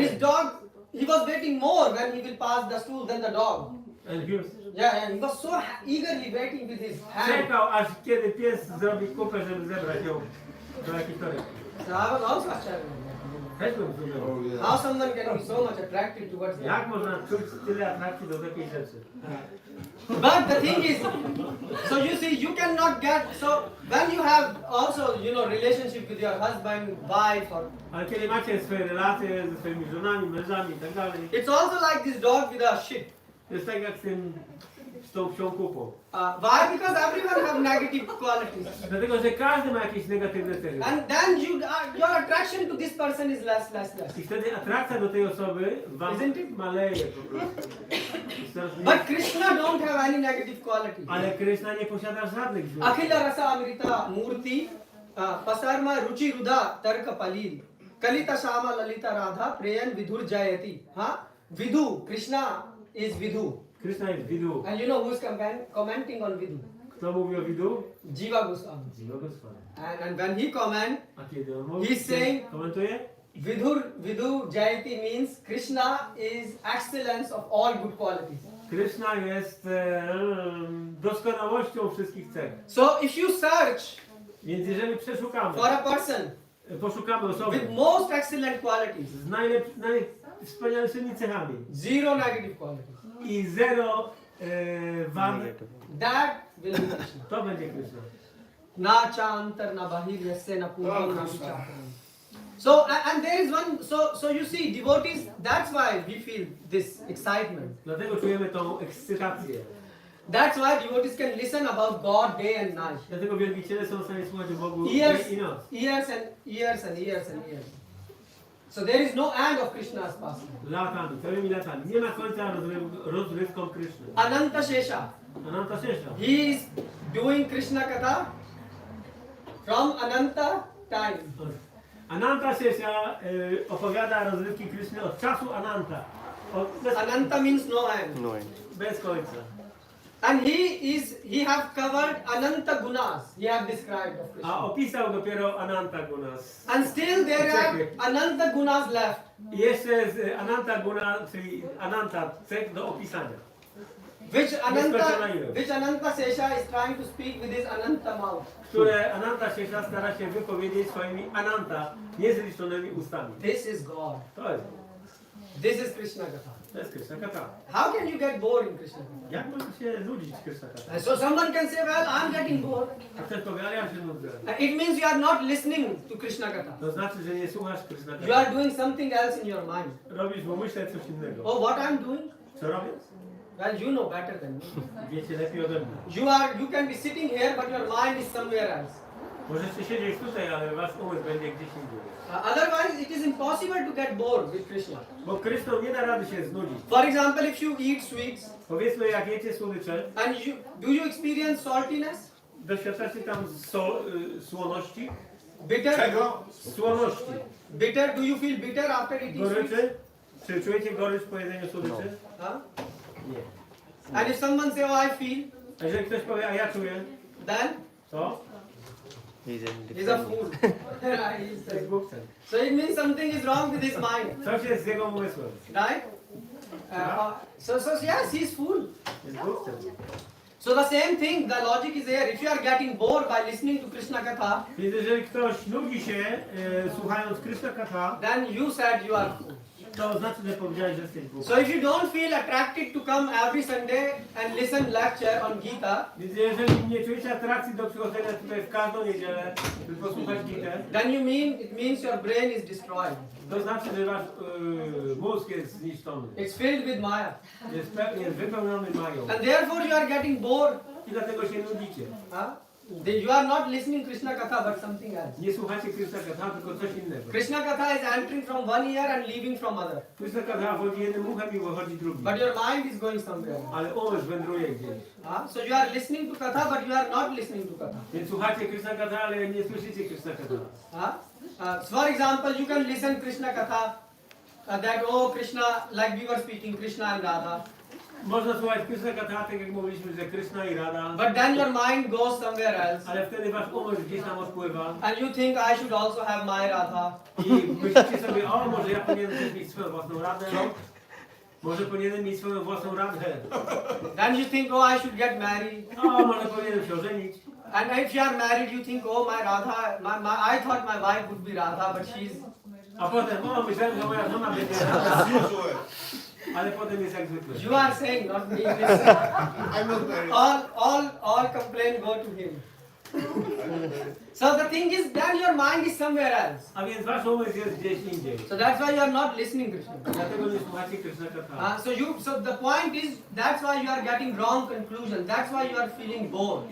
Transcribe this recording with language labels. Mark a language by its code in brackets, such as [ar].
[en] his dog, he was waiting more when he will pass the stool than the dog. And he was... Yeah, he was so eagerly waiting with his hand. [pl] Czekał, aż kiedy pies zrobi kupę, żeby zebrać ją do jakiejś torebki. [en] So I was also astounded. [pl] Też bym zrozumiał. [en] Oh, yeah. How someone can be so much attracted towards that? [pl] Jak można czuć tyle atrakcji do takiej rzeczy? [en] But the thing is, so you see, you cannot get, so when you have also, relationship with your husband, wife, or [pl] Ale kiedy macie swoje relacje ze swoimi żonami, mężami i tak dalej, [en] it's also like this dog with a shit. [pl] to jest tak jak z tą psią kupą. [en] Why? Because everyone have negative qualities. [pl] Dlatego, że każdy ma jakieś negatywne cechy. [en] And then your attraction to this person is less. [pl] I wtedy atrakcja do tej osoby wam [en] Isn't it? [pl] maleje po prostu. [en] But Krishna don't have any negative qualities. [pl] Ale Krishna nie posiada żadnych złych. [sa] Akhila rasa amrita murti pasarma ruchi ruda tarka palil kalita shama lalita radha preyan vidhur jayati. [en] Vidhu, Krishna is Vidhu. [pl] Krishna jest Vidhu. [en] And you know who's commenting on Vidhu? [pl] Kto mówi o Vidhu? [en] Jiva Goswami. [pl] Jiva Goswami. [en] And when he comment, [pl] A kiedy on mówi, [en] he's saying [pl] komentuje? [en] Vidhu Jayati means Krishna is excellence of all good qualities. [pl] Krishna jest doskonałością wszystkich cech. [en] So if you search [pl] Więc jeżeli przeszukamy, [en] for a person [pl] poszukamy osoby [en] with most excellent qualities, [pl] z najwspanialszymi cechami [en] zero negative qualities, [pl] i zero wad, [en] that will be Krishna. [pl] to będzie Krishna. [sa] Na cha antar na bahir yasse na purvam na vichar. [en] So and there is one, so you see devotees, that's why we feel this excitement. [pl] Dlatego czujemy tą ekscytację. [en] That's why devotees can listen about God day and night. [pl] Dlatego wielbiciele są w stanie słuchać o Bogu [en] Years, [pl] dzień i noc. [en] years and years and years and years. So there is no end of Krishna's pastime. [pl] Latami, całymi latami. Nie ma końca rozrywkom Kryszny. [en] Ananta Shesha. [pl] Ananta Shesha. [en] He is doing Krishna Katha from Ananta time. [pl] Ananta Shesha opowiada rozrywki Kryszny od czasu Ananta. [en] Ananta means no end. No end. [pl] Bez końca. [en] And he have covered Ananta Gunas. He have described of [pl] A [en] Krishna. [pl] opisał dopiero Ananta Gunas. [en] And still there are Ananta Gunas left. [pl] I jeszcze z Ananta Guna, czyli Ananta cech do opisania. [en] Which Ananta Shesha is trying to speak with his Ananta mouth. [pl] Które Ananta Shesha stara się wypowiedzieć swoimi Ananta niezliczonymi ustami. [en] This is God. [pl] To jest. [en] This is Krishna Katha. [pl] To jest Krishna Katha. [en] How can you get bored in Krishna Katha? [pl] Jak można się nudzić Krishna Katha? [en] And so someone can say, well, I'm getting bored. [pl] A ktoś powie, ale ja się nudzę. [en] It means you are not listening to Krishna Katha. [pl] To znaczy, że nie słuchasz Krishna [en] You [pl] Katha. [en] are doing something else in your mind. [pl] Robisz w umyśle coś innego. [en] Oh, what I'm doing? [pl] Co robię? [en] Well, you know better than me. [pl] Wiecie lepiej ode mnie. [en] You can be sitting here, but your mind is somewhere else. [pl] Możecie siedzieć tutaj, ale wasz umysł będzie gdzieś indziej. [en] Otherwise, it is impossible to get bored with Krishna. [pl] Bo Krishną nie da rady się znudzić. [en] For example, if you eat sweets, [pl] Powiedzmy, jak jecie słodycze, [en] and do you experience saltiness? [pl] doświadczacie tam słoności? [en] Bitter? [pl] Czego? Słoności. [en] Bitter? Do you feel bitter after eating sweets? [pl] Goryczy? Czy czujecie gorycz po jedzeniu słodyczy? Huh? Nie. [en] And if someone say, oh, I feel, [pl] A jeżeli ktoś powie, a ja czuję, [en] then [pl] to [en] he's a fool. He's [pl] jest głupcem. [en] So it means something is wrong with his mind, [pl] Coś jest z jego umysłem. [en] right? So yes, he's fool. [pl] Jest głupcem. [en] So the same thing, the logic is here. If you are getting bored by listening to Krishna Katha, [pl] Więc jeżeli ktoś nudzi się słuchając Krishna Katha, [en] then you said you are fool. [pl] to znaczy, że powiedziałeś, że jesteś głupcem. [en] So if you don't feel attracted to come every Sunday and listen lecture on Gita, [pl] Więc jeżeli nie czujecie atrakcji do przychodzenia tutaj w każdą niedzielę, by posłuchać Gitę, [en] then it means your brain is destroyed. [pl] to znaczy, że wasz mózg jest zniszczony. [en] It's filled with Maya. [pl] Jest wypełniony mają. [en] And therefore you are getting bored. [pl] I dlatego się nudzicie. [en] You are not listening Krishna Katha but something else. [pl] Nie słuchacie Krishna Katha, tylko coś innego. [en] Krishna Katha is entering from one ear and leaving from other. [pl] Krishna Katha wchodzi jednym uchem i wychodzi drugim. [en] But your mind is going somewhere. [pl] Ale umysł wędruje gdzieś. [en] So you are listening to Katha but you are not listening to Katha. [pl] Więc słuchacie Krishna Katha, ale nie słyszycie Krishna Katha. [en] So for example, you can listen Krishna Katha that oh Krishna, like we were speaking, Krishna and Radha. [pl] Można słuchać Krishna Katha, tak jak mówiliśmy, że Krishna i Radha. [en] But then your mind goes somewhere else. [pl] Ale wtedy wasz umysł gdzieś tam odpływa. [en] And you think I should also have my Radha. [pl] I myślicie sobie, o może ja powinienem też mieć swoją własną radę. Może powinienem mieć swoją własną radę. [en] Then you think, oh I should get married. [pl] O może powinienem się ożenić. [en] And if you are married, you think, oh, my Radha, I thought my wife would be Radha, but she's. [pl] A potem, o, myślałem, że moja żona będzie Radha, ale potem jest jak zwykle. [en] You are saying, not me. Listen. All complaint go to him. So the thing is, then your mind is somewhere else. [pl] A więc wasz umysł jest gdzieś indziej. [en] So that's why you are not listening Krishna. [pl] Dlatego nie słuchacie Krishna Katha. [en] So the point is, that's why you are getting wrong conclusion. That's why you are feeling bored.